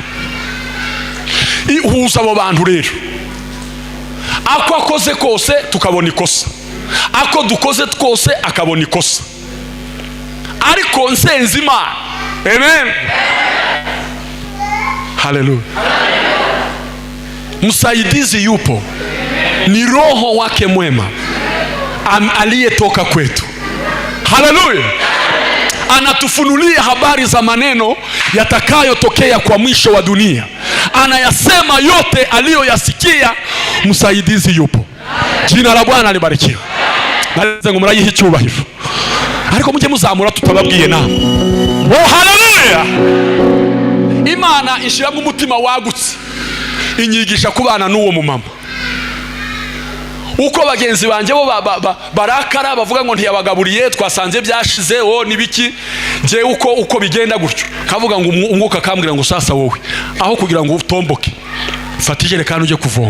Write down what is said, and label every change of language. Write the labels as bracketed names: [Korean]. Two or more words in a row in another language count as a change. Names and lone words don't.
[Kinyarwanda] Ihuza abo bantu rero, ako akoze kose tukabona ikosa, ako dukoze twose akabona ikosa, ariko nsenze Imana. Amen. Haleluya. [Swahili] Msaidizi yupo, ni Roho wake mwema aliyetoka kwetu. Haleluya. Anatufunulia habari za maneno yatakayotokea kwa mwisho wa dunia. Anayasema yote aliyoyasikia. Msaidizi yupo. Jina la Bwana libarikiwe. [Kinyarwanda] Nalize ngo murayihe icyubahiro, ariko mujye muzamura tutababwiye na. Oh, haleluya. Imana ishiramo umutima wagutse, inyigisha kubana n'uwo mumama. Uko bagenzi banje bo barakara bavuga ngo ntiyabagaburiye, twasanze byashize, nibiki, je uko bigenda gutyo, kavuga ngo umwuka kambwira ngo sasa wowe aho kugira ngo utomboke, fata ijerekani uje kuvoma.